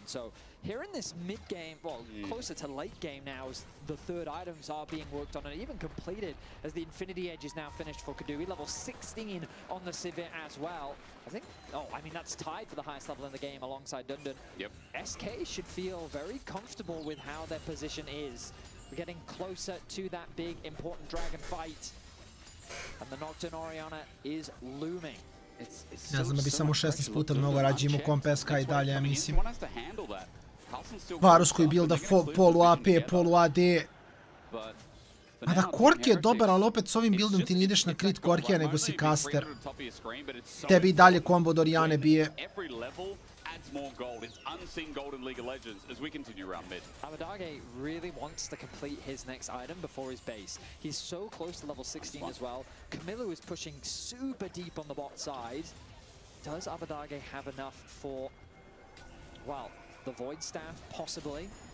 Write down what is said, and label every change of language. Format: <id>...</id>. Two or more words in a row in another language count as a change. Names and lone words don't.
<en>So here in this mid game, well, closer to late game now, as the 3rd items are being worked on and even completed, as the Infinity Edge is now finished for Kadui, level 16 on the Sivir as well. I think, that's tied for the highest level in the game alongside Dundun. Yep. SK should feel very comfortable with how their position is. We're getting closer to that big, important dragon fight. And the Nocturne Oriana is looming.</en> <sr>Ne znam da bi samo 16 puta mnogo rađe imao komp SK i dalje, ja mislim. Varus koji builda polu AP, polu AD. A da, Korki je dobar, ali opet s ovim buildom ti ne ideš na crit Korkija, nego si caster. Tebi i dalje combo od Oriane bije.</sr> <en>More gold. It's unseen gold in League of Legends as we continue around mid. Abadage really wants to complete his next item before his base. He's so close to level 16 as well. Camilo is pushing super deep on the bot side. Does Abadage have enough for, well, the Void Staff, possibly?</en>